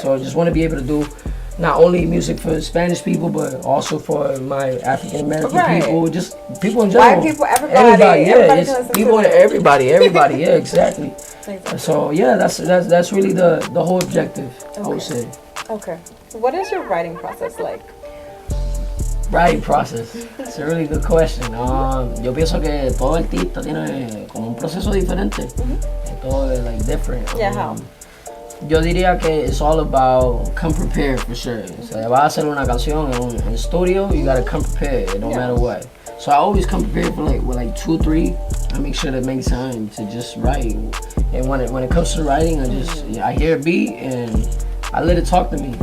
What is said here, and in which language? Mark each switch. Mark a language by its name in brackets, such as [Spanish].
[English] So I just want to be able to do not only music for Spanish people, but also for my African American people, just people in general. White people, everybody. Everybody. Yeah, exactly. So that's really the whole objective. I would say. Okay. What is your writing process like? Writing process. It's a really good question. [Spanish] Yo pienso que todo artista tiene como un proceso diferente. Todo es different. [English] Yeah, how? [Spanish] Yo diría que [English] it's all about come prepared for sure. So [Spanish] vas a hacer una canción en studio, [English] you gotta come prepared no matter what. So I always come prepared for with 2, 3. I make sure to make time to just write. And when it comes to writing, I hear a beat and I let it talk to me.